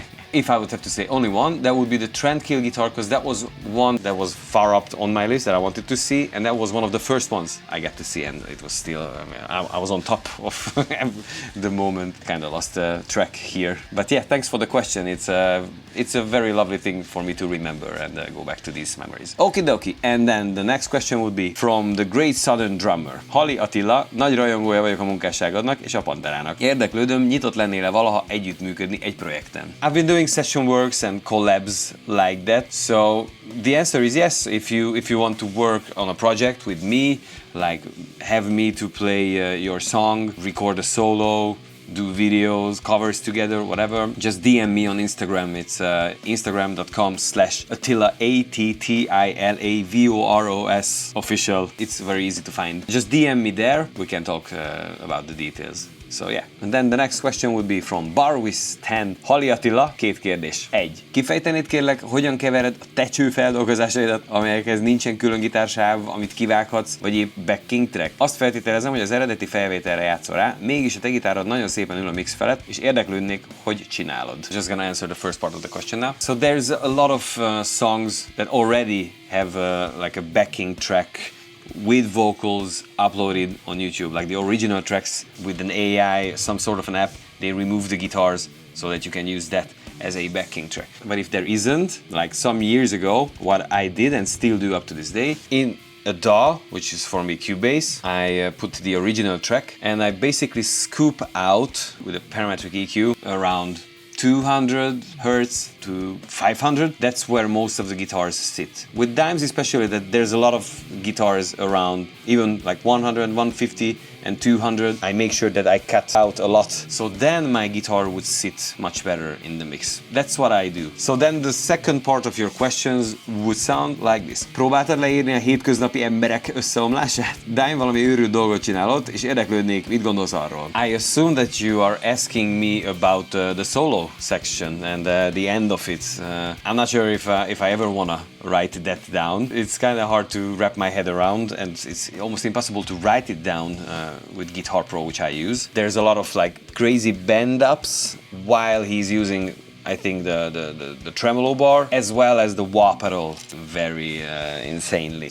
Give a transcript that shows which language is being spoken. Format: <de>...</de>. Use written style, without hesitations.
<en>If I would have to say only one, that would be the Transcribing guitar, because that was one that was far up on my list that I wanted to see, and that was one of the first ones I got to see, and it was still, I mean, I was on top of the moment. Kind of lost track here. But yeah, thanks for the question. It's a very lovely thing for me to remember and go back to these memories. Okie dokie. And then the next question would be from the Great Southern Drummer.</en> <hu>Hali Attila, nagy rajongója vagyok a munkásságodnak és a Panterának. Érdeklődöm, nyitott lennél-e valaha együttműködni egy projekten?</hu> <en>I've been doing session works and collabs like that, so the answer is yes. If you want to work on a project with me, like have me to play your song, record a solo, do videos, covers together, whatever, just DM me on Instagram. It's instagram.com/Attila, ATTILA VOROS official. It's very easy to find. Just DM me there, we can talk about the details. So yeah. And then the next question would be from Barwis10.</en> <hu>Hali Attila, 2 kérdés. 1. Kifejtenéd kérlek, hogyan kevered a te csőfeldolgozásaidat, amelyekhez nincsen külön gitársáv, amit kivághatsz, vagy épp backing track? Azt feltételezem, hogy az eredeti felvételre játszol rá, mégis a te gitárod nagyon szépen ül a mix felett, és érdeklődnék, hogy csinálod.</hu> <en>Just gonna answer the first part of the question now. So there's a lot of songs that already have like a backing track with vocals uploaded on YouTube, like the original tracks with an AI, some sort of an app. They remove the guitars so that you can use that as a backing track. But if there isn't, like some years ago, what I did and still do up to this day, in a DAW, which is for me Cubase, I put the original track and I basically scoop out with a parametric EQ around 200 Hertz to 500. That's where most of the guitars sit. With Dimes especially, that there's a lot of guitars around even like 100, 150 and 200. I make sure that I cut out a lot, so then my guitar would sit much better in the mix. That's what I do. So then the second part of your questions would sound like this.</en> <hu>Próbáltad leírni a hétköznapi emberek összeomlását? Dime valami őrült dolgot csinálott, és érdeklődnék, mit gondolsz arról?</hu> <en>I assume that you are asking me about the solo section and the end of it. I'm not sure if I ever wanna write that down. It's kind of hard to wrap my head around, and it's almost impossible to write it down with GuitarPro, which I use. There's a lot of like crazy bend ups while he's using, I think, the tremolo bar as well as the wah pedal very insanely.</en>